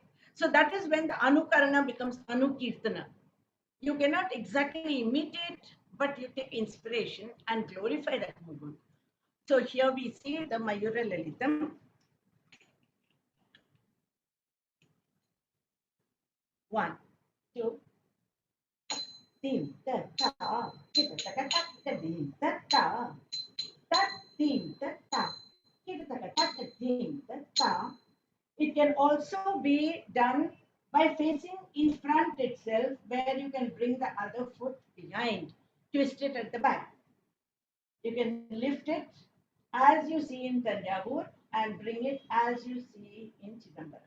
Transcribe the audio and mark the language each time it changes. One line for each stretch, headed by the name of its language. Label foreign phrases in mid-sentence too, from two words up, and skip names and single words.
English: So that is when the Anukarana becomes Anukirtana. You cannot exactly imitate, but you take inspiration and glorify that movement. So here we see the Mayura Lalitam. One, two, dim, ta, ta, kita, taka, taka, dim, ta, ta, ta, dim, ta, ta, kita, taka, taka, dim, ta, ta. It can also be done by facing in front itself, where you can bring the other foot behind, twist it at the back. You can lift it as you see in Tanjavur and bring it as you see in Chidambaram.